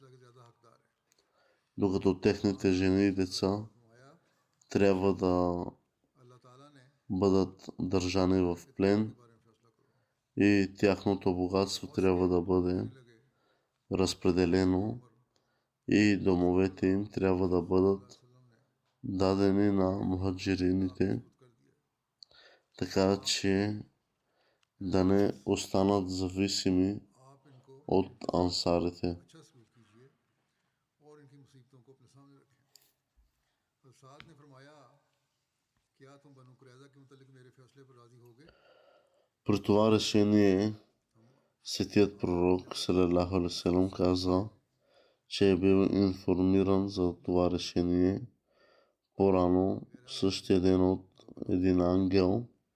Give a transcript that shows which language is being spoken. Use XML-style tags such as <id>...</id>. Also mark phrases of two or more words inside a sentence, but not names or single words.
<bg>докато техните жени и деца трябва да бъдат държани в плен и тяхното богатство трябва да бъде разпределено и домовете им трябва да бъдат дадени на мухаджирините, така че да не останат зависими от ансарите. При това решение светият пророк</bg> <ar>صلى الله عليه وسلم</ar> <bg>каза, че е бил информиран за това решение по-рано същия ден от един ангел.</bg>